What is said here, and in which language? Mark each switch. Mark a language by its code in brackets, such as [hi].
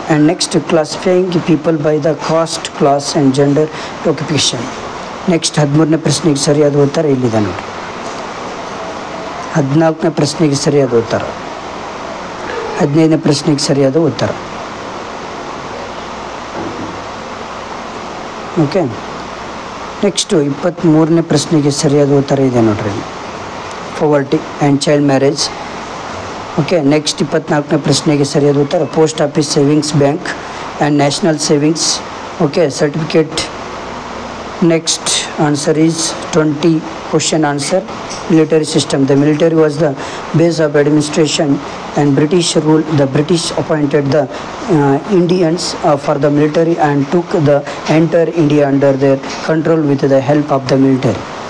[en] And next classifying people by the caste, class and gender occupation. [kn] Next 13ನೇ ಪ್ರಶ್ನೆಗೆ ಸರಿಯಾದ ಉತ್ತರ ಇಲ್ಲಿದೆ ನೋಡಿ. 14ನೇ ಪ್ರಶ್ನೆಗೆ ಸರಿಯಾದ ಉತ್ತರ, 15ನೇ ಪ್ರಶ್ನೆಗೆ ಸರಿಯಾದ ಉತ್ತರ. ಓಕೆ. ನೆಕ್ಸ್ಟು 23ನೇ ಪ್ರಶ್ನೆಗೆ ಸರಿಯಾದ ಉತ್ತರ ಇದೆ ನೋಡ್ರಿ, [en] Poverty and child marriage. [kn] Okay. Next 24ನೇ ಪ್ರಶ್ನೆಗೆ ಸರಿಯಾದ ಉತ್ತರ [en] Post office, savings bank and national savings. Okay. Certificate. Next answer is 20 question answer military system. The military was the base of administration and British rule. The British appointed the Indians for the military and took the entire India under their control with the help of the military.